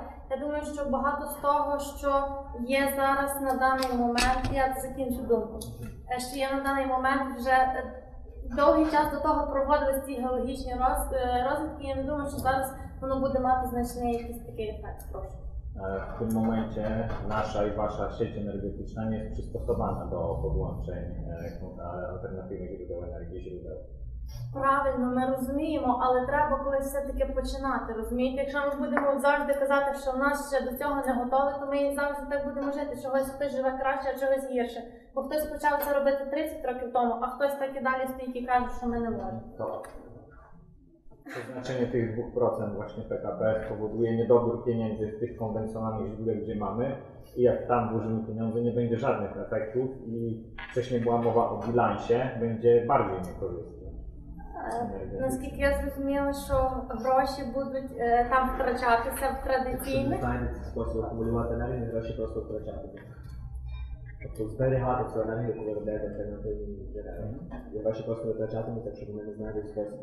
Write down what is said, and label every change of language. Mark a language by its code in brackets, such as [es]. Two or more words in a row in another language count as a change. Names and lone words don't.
[uk] Я думаю, що багато з того, що є зараз на даний момент, я закінчу думку, що є на даний момент вже довгий час до того проводились ці геологічні розвідки, я не думаю, що зараз воно буде мати значний якийсь такий ефект. Прошу. [pl] W tym momencie nasza i wasza sieć energetyczna nie jest przystosowana do podłączeń alternatywnych źródeł energii, [uk] Правильно, ми розуміємо, але треба колись все-таки починати, розумієте? Якщо ми будемо завжди казати, що в нас ще до цього не готові, то ми завжди так будемо жити, що хтось живе краще, а чогось гірше. Бо хтось почав це робити 30 років тому, а хтось так і далі стоїть і каже, що ми не можемо. [pl] Przeznaczenie tych 2% właśnie PKB spowoduje niedobór pieniędzy w tych konwencjonalnych źródełach, gdzie mamy, i jak tam włożymy pieniądze, nie będzie żadnych efektów i wcześniej była mowa o bilansie, będzie bardziej niekorzystny. [uk] Наскільки я зрозуміла, що гроші будуть там втрачатися в традиційних. Знайдеться спосіб акумулювати енергію, гроші просто втрачати. Тобто зберігати цю енергію, коли робляють альтернативні джерела. І гроші просто витрачатимуть, якщо вони не знайдуть спосіб.